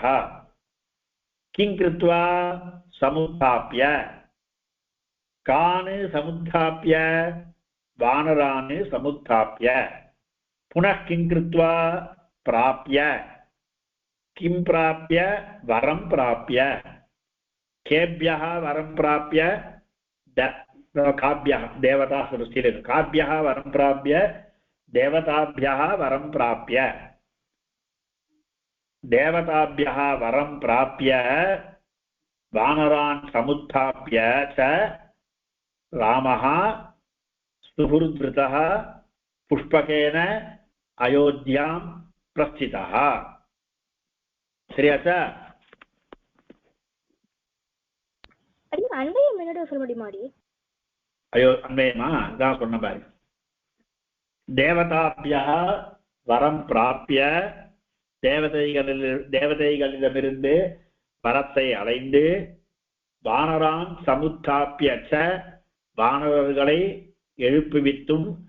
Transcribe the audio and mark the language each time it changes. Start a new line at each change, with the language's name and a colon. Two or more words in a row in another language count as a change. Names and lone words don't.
Sanskrit: किं कृत्वा समुत्थाप्य कान् समुत्थाप्य वानरान् समुत्थाप्य पुनः किं कृत्वा प्राप्य किं प्राप्य वरं प्राप्य केभ्यः वरं प्राप्य काभ्यः देवता चतुस्तिले काभ्यः वरं प्राप्य देवताभ्यः वरं प्राप्य, देवताभ्यः वरं प्राप्य वानरान् समुत्थाप्य च रामः सुहृद्वृतः पुष्पकेन अयोध्यां प्रस्थितः.
Tamil: சரியா சார்? அன்வயம் என்னோட சொல்ல முடியுமா? ஐயோ அன்வயமா தான் சொன்ன பாரு.
Sanskrit: देवताभ्यः वरं प्राप्य,
Tamil: தேவதைகளிடமிருந்து வரத்தை அடைந்து,
Sanskrit: वानरान् समुत्थाप्य च
Tamil: வானரர்களை எழுப்புவித்தும்,